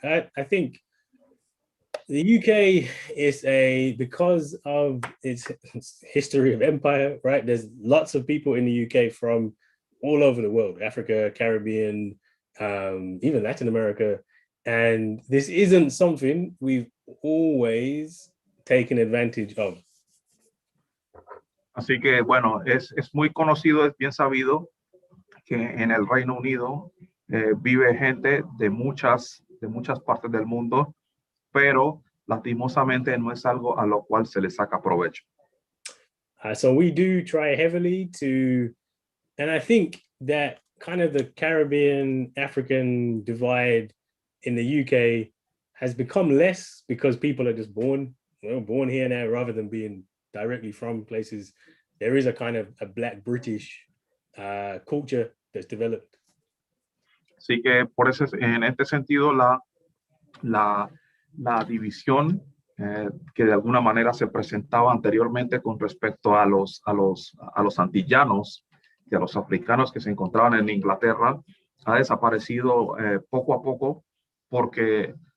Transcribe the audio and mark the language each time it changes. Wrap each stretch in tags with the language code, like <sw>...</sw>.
<en>I think the UK is because of its history of empire, right? There's lots of people in the UK from all over the world, Africa, Caribbean, even Latin America. And this isn't something we've always taken advantage of.</en> <es>Así que, bueno, es muy conocido, es bien sabido que en el Reino Unido vive gente de muchas partes del mundo, pero lastimosamente no es algo a lo cual se le saca provecho.</es> <en>So we do try heavily to, and I think that kind of the Caribbean African divide in the UK has become less because people are just born here now rather than being directly from places. There is a kind of a Black British culture that's developed.</en> <es>Así que por eso, en este sentido, la división que de alguna manera se presentaba anteriormente con respecto a los antillanos y a los africanos que se encontraban en Inglaterra ha desaparecido poco a poco porque</es>